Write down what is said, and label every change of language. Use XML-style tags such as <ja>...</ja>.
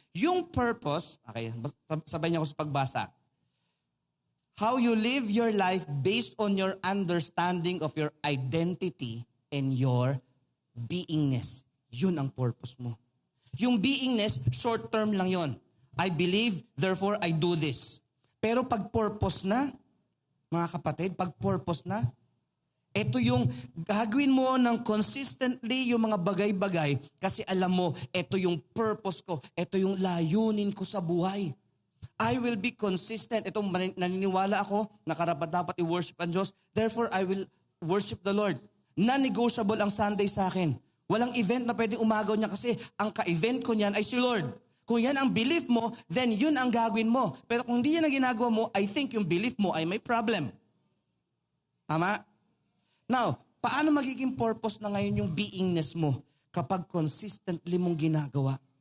<tl>Yung purpose, okay, sabay niyo ako sa pagbasa.</tl> <en>How you live your life based on your understanding of your identity and your beingness.</en> <tl>Yun ang purpose mo. Yung beingness, short term lang yon.</tl> <en>I believe, therefore I do this.</en> <tl>Pero pag purpose na, mga kapatid, pag purpose na, ito yung gagawin mo ng consistently yung mga bagay-bagay kasi alam mo, ito yung purpose ko, ito yung layunin ko sa buhay.</tl> <en>I will be consistent.</en> <tl>Ito, naniniwala ako na karapat-dapat i-worship ang Diyos.</tl> <en>Therefore, I will worship the Lord.</en> <tl>Non-negotiable ang Sunday sa akin. Walang event na pwedeng umagaw niya kasi ang ka-event ko niyan ay si Lord. Kung yan ang belief mo, then yun ang gagawin mo. Pero kung hindi yan ang ginagawa mo,</tl> <en>I think</en> <tl>yung belief mo ay may problem. Tama? Now, paano magiging purpose na ngayon yung beingness mo kapag consistently mong ginagawa?</tl>